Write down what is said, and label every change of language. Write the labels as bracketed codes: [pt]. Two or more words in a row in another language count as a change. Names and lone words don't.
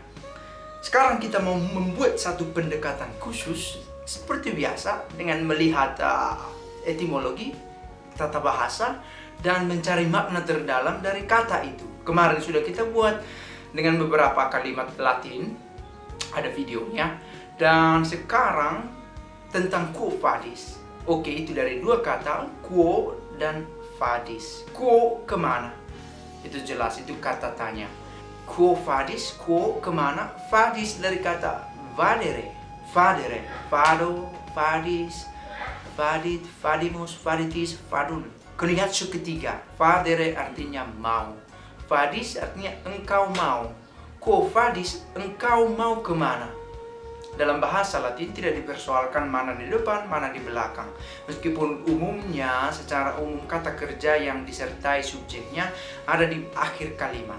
[id] Sekarang kita mau membuat satu pendekatan khusus seperti biasa dengan melihat etimologi, tata bahasa, dan mencari makna terdalam dari kata itu. Kemarin sudah kita buat dengan beberapa kalimat Latin, ada videonya. Dan sekarang tentang Quo Vadis. Oke, itu dari dua kata, quo dan vadis. Quo kemana? Itu jelas, itu kata tanya. Quo Vadis, quo kemana? Vadis dari kata vadere. [la] Vadere, vado, vadis, vadit, vadimus, vaditis, vadun. [id] Konjugasi ketiga. Vadere artinya mau. Vadis artinya engkau mau. [la] Quo Vadis, [id] engkau mau kemana? Dalam bahasa Latin tidak dipersoalkan mana di depan, mana di belakang. Meskipun umumnya, secara umum kata kerja yang disertai subjeknya ada di akhir kalimat.